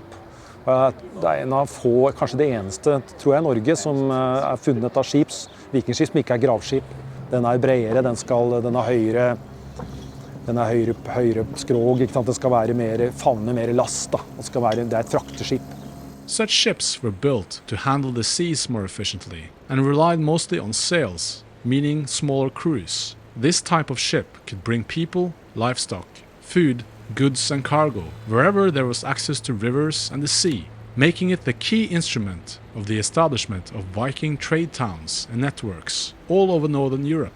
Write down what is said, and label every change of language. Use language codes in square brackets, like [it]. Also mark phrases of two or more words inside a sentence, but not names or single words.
[no] Det en av få, kanskje det eneste, tror jeg, i Norge som funnet av vikingskip som ikke gravskip. Den bredere, den har høyere skrog, ikke sant? Det skal være favne mer last, da. Det et frakteskip. [en] Such ships were built to handle the seas more efficiently and relied mostly on sails, meaning smaller crews. This type of ship could bring people, livestock, food, goods and cargo wherever there was access to rivers and the sea, making it the key instrument of the establishment of Viking trade towns and networks all over northern Europe.